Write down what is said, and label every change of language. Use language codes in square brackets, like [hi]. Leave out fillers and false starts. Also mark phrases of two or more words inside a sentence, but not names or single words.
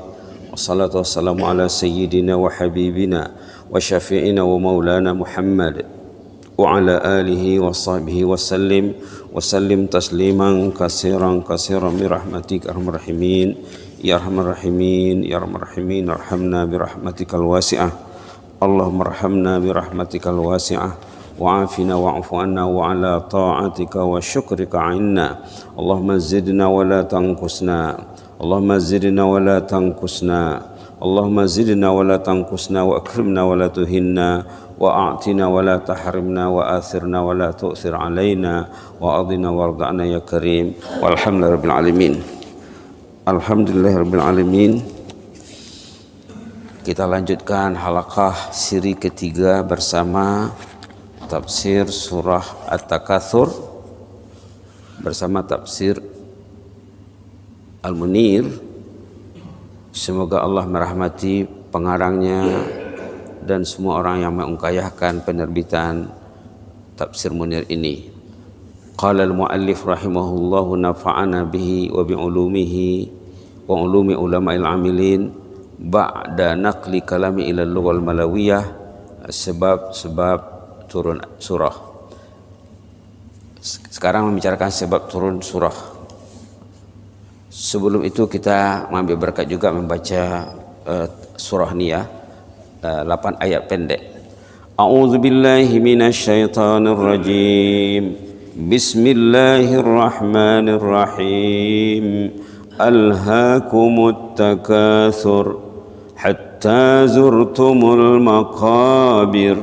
[ar] والصلاة والسلام على سيدنا وحبيبنا وشفيعنا ومولانا محمد وعلى آله وصحبه وسلم تسليما كثيرا برحمتك أرحم الراحمين يا أرحم الراحمين يا أرحم الراحمين ارحمنا برحمتك الواسعة. اللهم ارحمنا برحمتك الواسعة وعافنا واعف عنا وعلى طاعتك وشكرك أعنا. اللهم زدنا ولا تنقصنا، اللهم زدنا ولا تنقصنا، اللهم زدنا ولا تنقصنا وأكرمنا ولا تهنا وأعطنا ولا تحرمنا وآثرنا ولا تؤثر علينا وأرضنا وارض عنا يا كريم والحمد لله رب العالمين. الحمد لله رب العالمين. [ms] Kita lanjutkan halaqah siri ketiga bersama tafsir surah At-Takatsur bersama tafsir Al-Munir. Semoga Allah merahmati pengarangnya dan semua orang yang mengungkayahkan penerbitan tafsir Munir ini. [ar] قال المؤلف رحمه الله نفعنا به وبعلومه وعلوم العلماء العاملين بعد نقل كلامي إلى اللغة الملاوية. [ms] Sebab turun surah. Sekarang membicarakan sebab turun surah. Sebelum itu kita mengambil berkat juga membaca surah ni ya, 8 ayat pendek. [ar] أعوذ بالله من الشيطان الرجيم. بسم الله الرحمن الرحيم. ألهاكم التكاثر حتى زرتم المقابر.